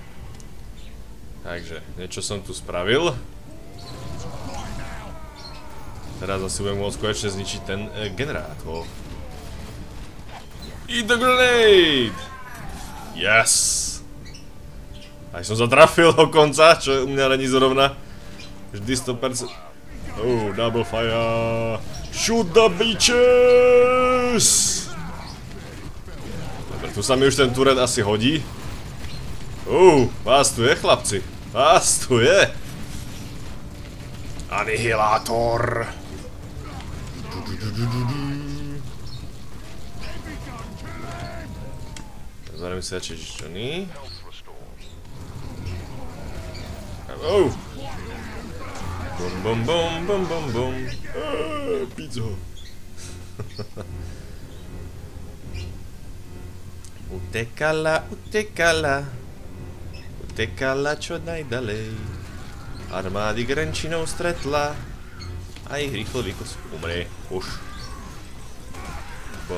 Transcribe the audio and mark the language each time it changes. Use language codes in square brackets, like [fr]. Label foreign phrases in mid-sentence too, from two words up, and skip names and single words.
[sk] Takže, niečo som tu spravil. Teraz asi budem môcť konečne zničiť ten generátor. [en] Eat the grenade! Yes! [sk] Aj som zatrafil dokonca, čo u mňa není zrovna. Vždy 100%. [en] Oh, double fire! Shoot the bitches! [sk] Dobre, tu sa mi už ten turret asi hodí. Vás tu je, chlapci. Vás tu je. Anihilátor. Zberiem si radšej žičony. Bum bum bum bum bum bum. Pizzo. Utekala, utekala. Utekala čo najdalej. Armády Grenčinov stretla. A ich rýchlo umrie. Už. Bum.